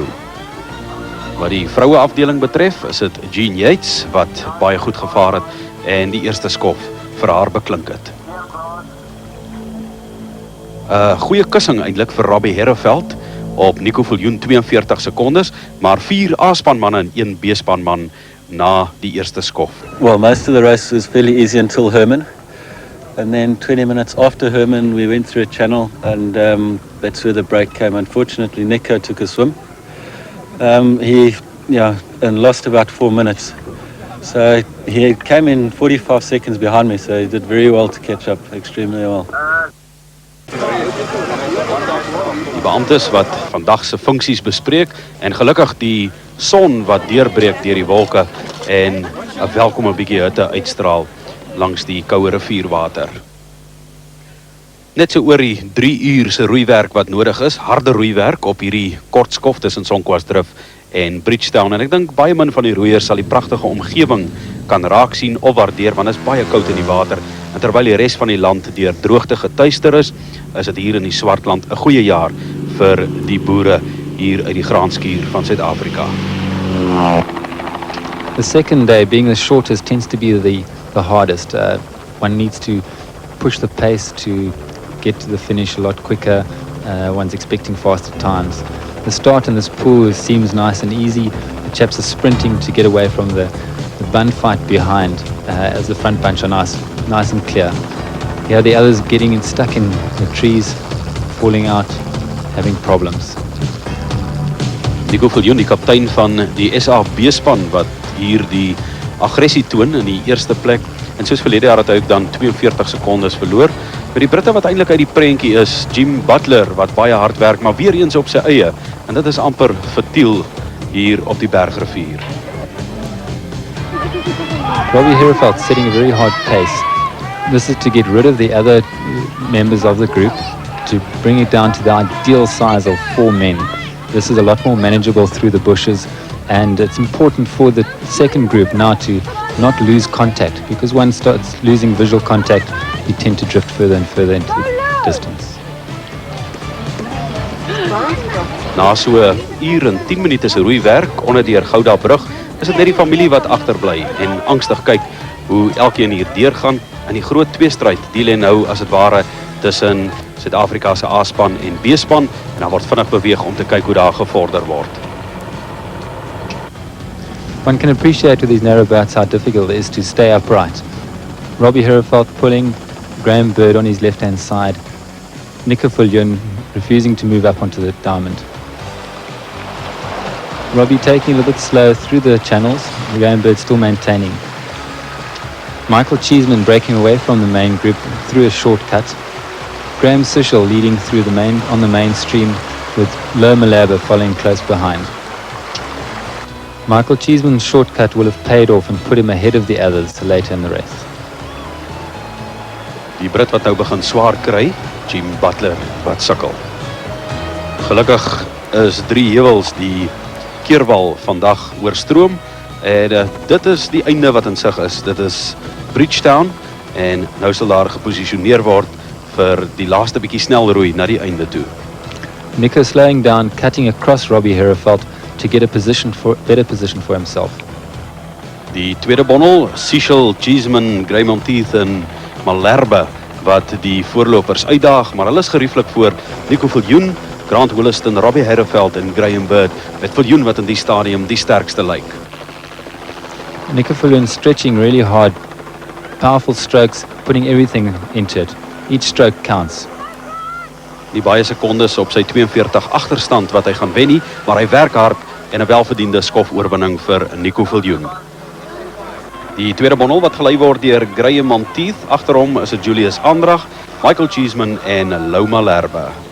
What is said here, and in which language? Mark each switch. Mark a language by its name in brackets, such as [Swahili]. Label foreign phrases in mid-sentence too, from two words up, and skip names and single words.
[Afrikaans] Wat die vroue afdeling betref, is dit Jean Yates wat baie goed gevaar het en die eerste skof vir haar beklink het. Goeie kussing eintlik vir Robbie Herefeld op Nico Viljoen 42 sekondes, maar 4 A-span manne en 1 B-span man na die eerste skof. [English] Well, most of the race was fairly easy until Herman. And then 20 minutes after Herman, we went through a channel and that's where the break came. Unfortunately, Nico took a swim. And lost about 4 minutes. So he came in 45 seconds behind me, so he did very well to catch up, extremely well. [Afrikaans] Die beamptes wat vandag se funksies bespreek en gelukkig die son wat deurbreek deur die wolke en 'n welkome bietjie hitte uitstraal langs die koue rivierwater. Net so oor die 3 uur se roeiwerk wat nodig is, harde roeiwerk op hierdie kort skof tussen Sonkwas Drif en Bridgetown en ek dink baie min van die roeiers sal die pragtige omgewing kan raak sien of waardeer want dit is baie koud in die water en terwyl die res van die land deur droogte getuister is dit hier in die Swartland 'n goeie jaar vir die boere hier uit die graanskuur van Suid-Afrika. [English] The second day, being the shortest, tends to be the hardest. One needs to push the pace to get to the finish a lot quicker. One's expecting faster times. The start in this pool seems nice and easy. The chaps are sprinting to get away from the bun fight behind as the front bunch are nice and clear. Here the others getting stuck in the trees, falling out, having problems. [Afrikaans] Nico Viljoen, die kaptein van die SA B-span wat hier die aggressie toon in die eerste plek. En soos verlede jaar het hy ook dan 42 sekondes verloor. Maar die Britte wat eintlik uit die prentjie is, Jim Butler wat baie hard werk, maar weer eens op sy eie. En dit is amper fatiel hier op die Bergrivier. [English] Robbie Herefeld setting a very hard pace. This is to get rid of the other members of the group, to bring it down to the ideal size of 4 men. This is a lot more manageable through the bushes, and it's important for the second group now to not lose contact, because one starts losing visual contact, you tend to drift further and further into the distance. [Afrikaans] Na so 1 uur en 10 minute se roeiwerk onder die Gouda brug, is dit net die familie wat agterbly en angstig kyk hoe elkeen hier deurgaan in die groot tweestryd. Die lê nou as dit ware tussen Suid-Afrika se A-span en B-span, en dan word vinnig beweeg om te kyk hoe daar gevorder word. [English] One can appreciate with these narrow bouts how difficult it is to stay upright. Robbie Herefeld pulling, Graham Berg on his left-hand side, Nico Viljoen refusing to move up onto the diamond. Robbie taking a little bit slow through the channels, Graham Berg still maintaining. Michael Cheeseman breaking away from the main group through a shortcut. Graham Sushel leading through the on the main stream, with Lo Malaba following close behind. Michael Cheeseman's shortcut will have paid off and put him ahead of the others later in the race. [Afrikaans] Die Brit wat nou begin swaar kry, Jim Butler wat sukkel. Gelukkig is 3 heuwels die keerwal vandag oorstroom, en dit is die einde wat in sig is. Dit is Bridgetown, en nou sal daar geposisioneer word vir die laaste bietjie snelroei na die einde toe. [English] Nico slowing down, cutting across Robbie Herefeld to get a better position for himself. [Afrikaans] Die tweede bondel, Cecil, Cheeseman, Graham Teeth en Malherbe wat die voorlopers uitdaag, maar hulle is gerieflik voor Nico Viljoen, Grant Williston, Robbie Herefeld en Graham Berg, met Viljoen wat in die stadium die sterkste lyk. [English] Nico Viljoen stretching really hard, powerful strokes, putting everything into it. Each stroke counts. [Afrikaans] Die baie sekondes op sy 42 agterstand wat hy gaan wen nie, maar hy werk hard en 'n welverdiende skofoorwinning vir Nico Viljoen. Die tweede bondel wat gelei word deur Graham Teeth, agter hom is dit Julius Andrag, Michael Cheeseman en Lo Malherbe.